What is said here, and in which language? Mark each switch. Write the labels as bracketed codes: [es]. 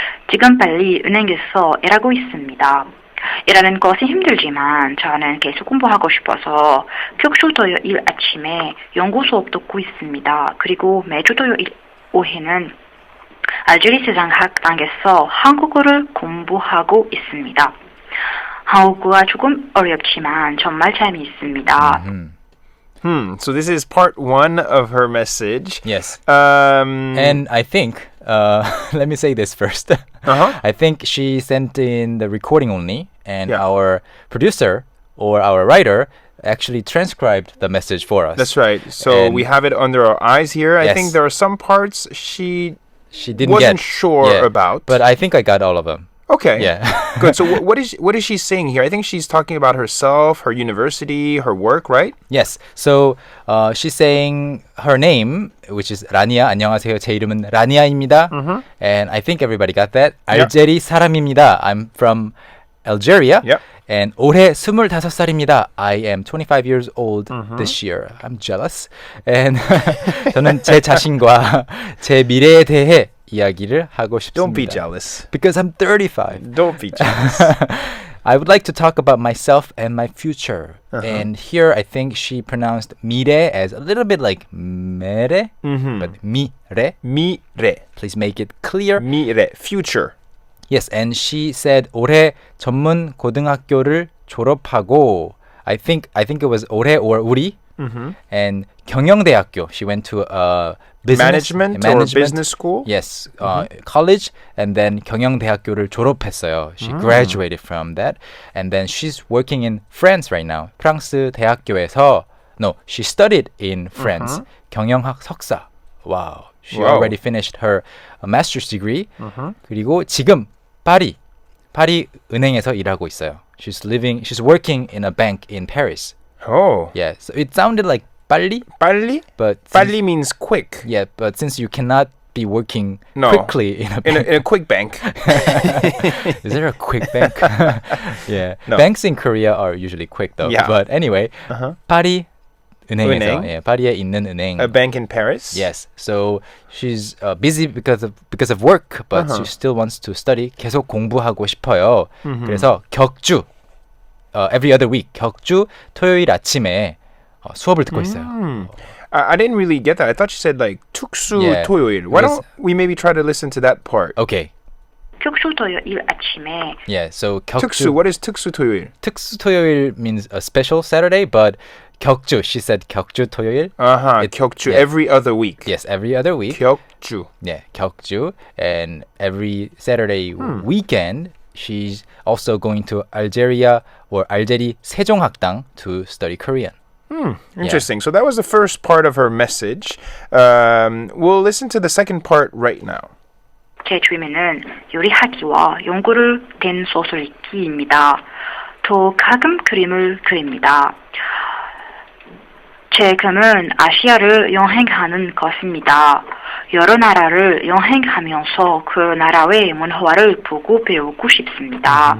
[ko] 지금 빨리 은행에서 일하고 있습니다. 일하는 것이 힘들지만 저는 계속 공부하고 싶어서 격주 토요일 아침에 연구 수업 듣고 있습니다. 그리고 매주 토요일 오후에는 알제리 세상학당에서 한국어를 공부하고 있습니다. 한국어가 조금 어렵지만 정말 재미있습니다. [en] So this is part one of her message. Yes. And I think, let me say this first. I think she sent in the recording only, and our producer or our writer actually transcribed the message for us. That's right. So we have it under our eyes here. I think there are some parts she wasn't sure about. But I think I got all of them. Okay. Yeah. Good. So what is she saying here? I think she's talking about herself, her university, her work, right? Yes. So she's saying her name, which is 라니아. [ko] 안녕하세요. 제 이름은 라니아입니다. [en] And I think everybody got that. [ko] 알제리 사람입니다. [en] I'm from Algeria. Yep. And [ko] 올해 25살입니다. [en] I am 25 years old this year. I'm jealous. And [ko] 저는 제 자신과 제 미래에 대해 이야기를 하고 싶습니다. [en] Don't be jealous. Because I'm 35. Don't be jealous. I would like to talk about myself and my future. And here I think she pronounced 미래 as a little bit like 메레, but 미래. [ko] 미래. [en] Please make it clear. 미래. Future. Yes, and she said [ko] 올해 전문 고등학교를 졸업하고 [en] I think it was 올해 or 우리. And 경영대학교. She went to a management or business school? Yes, college, and then [ko] 경영대학교를 졸업했어요. [en] She graduated from that, and then she's working in France right now. [ko] 프랑스 대학교에서 [en] No, she studied in France. [ko] 경영학 석사. [en] Wow. She already finished her master's degree. [ko] 그리고 지금 파리 은행에서 일하고 있어요. [en] She's working in a bank in Paris. Oh. Yeah, so it sounded like 빨리? [ko] 빨리? [en] But 빨리 means quick. Yeah, but since you cannot be working No. quickly in a bank. In a quick bank. Is there a quick bank? Yeah. No. Banks in Korea are usually quick though. Yeah. But anyway, [ko] 파리 은행에서 은행. 예, 파리에 있는 은행. [en] A bank in Paris? Yes. So she's busy because of work, but she still wants to study. [ko] 계속 공부하고 싶어요. 그래서 격주 [en] every other week [ko] 격주 토요일 아침에 수업을 듣고 있어요. [en] I didn't really get that. I thought you said like 특수 Yeah. [ko] 토요일. [en] Why don't we maybe try to listen to that part? Okay. [ko] 특수 토요일 아침에 [en] Yeah. So [ko] 특수. 격주. [en] What is 특수 토요일? [ko] 특수 토요일 [en] means a special Saturday, but 격주. She said [ko] 격주 토요일. 격주. [en] yeah. Every other week. Yes, every other week. [ko] 격주. [en] Yeah, 격주. And every Saturday weekend, she's also going to Algeria or 알제리 세종학당 to study Korean. Interesting. So that was the first part of her message. We'll listen to the second part right now. [ko] 제 취미는 요리하기와 연구를 된 소설 읽기입니다. 또 가끔 그림을 그립니다. 제 꿈은 아시아를 여행하는 것입니다. 여러 나라를 여행하면서 그 나라의 문화를 보고 배우고 싶습니다.